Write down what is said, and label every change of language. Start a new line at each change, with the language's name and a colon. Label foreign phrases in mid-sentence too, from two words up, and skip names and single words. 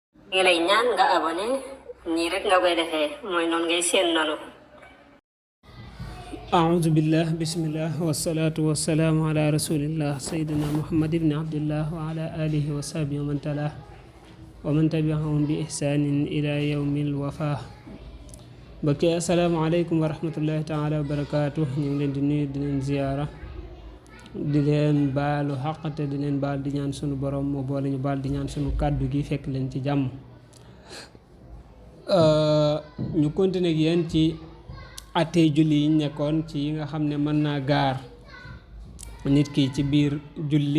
Wolof: ngi lay ñaan nga abonné nii rek nga koy defee mooy noonu ngay seen noonu.
Arabic: أعوذ بالله بسم الله والصلاة والسلام على رسول الله سيدنا محمد بن عبد الله وعلى آله وصحبه ومن تلاه ومن تبعهم بإحسان إلى يوم الوفاة. بكي السلام عليكم ورحمة الله تعالى وبركاته.
Wolof: ñu ngi leen di nuyu di leen ziyaara di leen baalu xaq te di leen baal di ñaan sunu borom mu boole ñu baal di ñaan sunu kàddu gi fekk leen ci jàmm. ñu continuer ak yéen ci attey julli yi nekkoon ci yi nga xam ne mën naa gaar nit ki ci biir julli.